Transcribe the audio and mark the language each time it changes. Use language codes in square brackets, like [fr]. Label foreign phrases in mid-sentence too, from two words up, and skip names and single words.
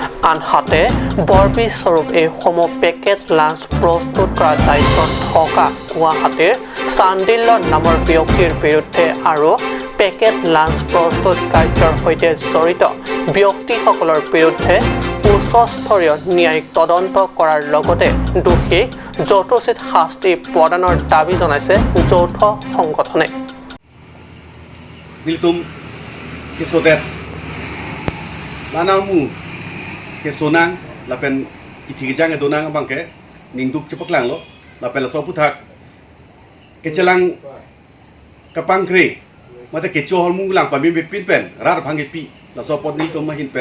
[as] আনহাতে বৰবি স্বৰূপ এই পেকেট লাঞ্চ প্ৰস্তুত কৰাৰ দায়িত্বত থকা গুৱাহাটীৰ চান্দিল্য নামৰ ব্যক্তিৰ বিৰুদ্ধে আৰু পেকেট লাঞ্চ প্ৰস্তুত কাৰ্যৰ সৈতে জড়িত ব্যক্তিসকলৰ বিৰুদ্ধে উচ্চস্তৰীয় ন্যায়িক তদন্ত কৰাৰ লগতে দোষীক যথোচিত শাস্তি প্ৰদানৰ দাবী জনাইছে যৌথ সংগঠনে। [mjw] Biltum kesodet lanamu kesonang lapen itigijang edonang bangke ningduk cepaklang lo lapen laso puthak kecelang kapangkre mata kecho holmung lang pami pin pen rar bhangi pi laso potni to mahin pen